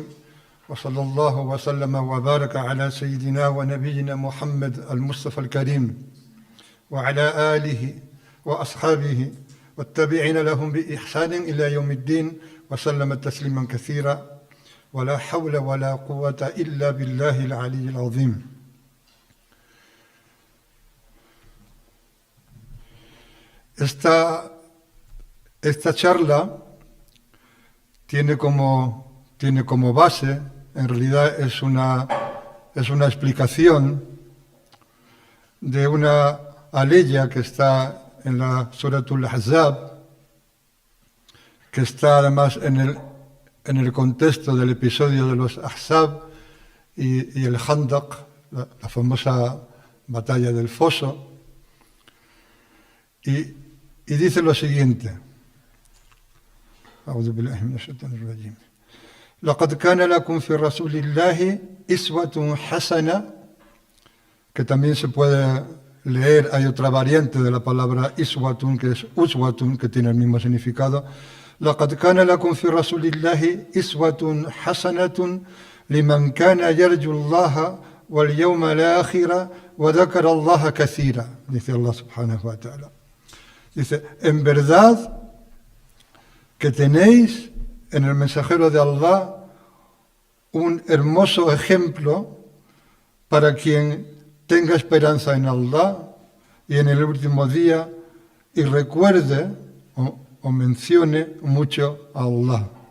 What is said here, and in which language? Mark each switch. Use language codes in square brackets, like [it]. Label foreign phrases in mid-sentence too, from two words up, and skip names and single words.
[ar] وصلى الله وسلم وبارك على سيدنا ونبينا محمد المصطفى الكريم وعلى آله وأصحابه والتابعين لهم بإحسان إلى يوم الدين وسلم تسليما كثيرا ولا حول ولا قوة إلا بالله العلي العظيم. [es] Esta charla tiene como base, en realidad es una explicación de una aleya que está en la Suratul Ahzab, que está además en el contexto del episodio de los Ahzab y el Khandaq, la famosa batalla del foso, y dice lo siguiente: [ar] أعوذ بالله من الشيطان الرجيم. لقد كان لكم في رسول الله إسوة حسنة, [es] que también se puede leer, hay otra variante de la palabra iswatun, que es uswatun, que tiene el mismo significado. [ar] لقد كان لكم في رسول الله إسوة حسنة لمن كان يرجو الله واليوم الآخر وذكر الله كثيرا, dice Allah سبحانه وتعالى. [es] Dice, en verdad que tenéis en el mensajero de Allah un hermoso ejemplo para quien tenga esperanza en Allah y en el último día y recuerde o mencione mucho a Allah.